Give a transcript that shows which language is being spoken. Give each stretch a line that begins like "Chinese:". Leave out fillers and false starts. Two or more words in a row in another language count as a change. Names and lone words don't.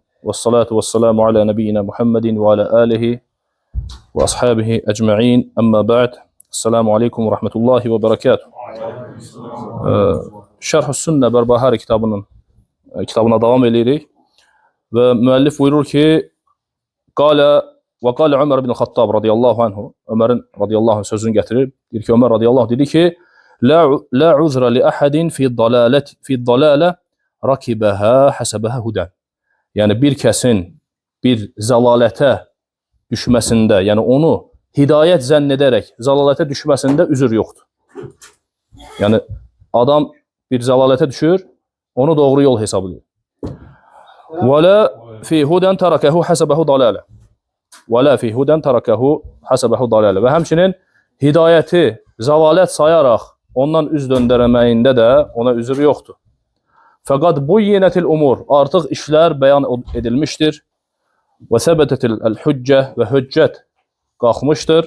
Arabic: والصلاة والسلام على نبينا محمد وعلى آله وأصحابه أجمعين. أما بعد. السلام عليكم ورحمة الله وبركاته.
Azerbaijani: Şerh-ü Sünne Berbahari kitabına devam edirik. Ve müellif buyurur ki
Arabic: قال عمر بن الخطاب رضي الله عنه.
Azerbaijani: Ömer'in
Arabic: رضي الله عنه
Azerbaijani: sözünü getirir. Deyir ki Ömer
Arabic: رضي الله عنه
Azerbaijani: dedi ki
Arabic: لا عذر لأحد في ضلالة ركبها حسبها هدى.
Azerbaijani: Yani bir kəsin bir zəlalətə düşməsində, yəni onu hidayət zənn edərək zəlalətə düşməsində üzür yoxdur. Yəni adam bir zəlalətə düşür, onu doğru yol hesab edir.
Arabic: ولا في هدى تركه حسبه ضلالة. ولا في هدى تركه حسبه ضلالة.
Azerbaijani: Və həmçinin hidayəti zəlalət sayaraq ondan üz döndərməyində də ona üzür yoxdur.
Arabic: فقد بينت الأمور,
Azerbaijani: artıq işlər bəyan edilmişdir.
Arabic: وثبتت الحجة
Azerbaijani: və hüccət qalxmışdır.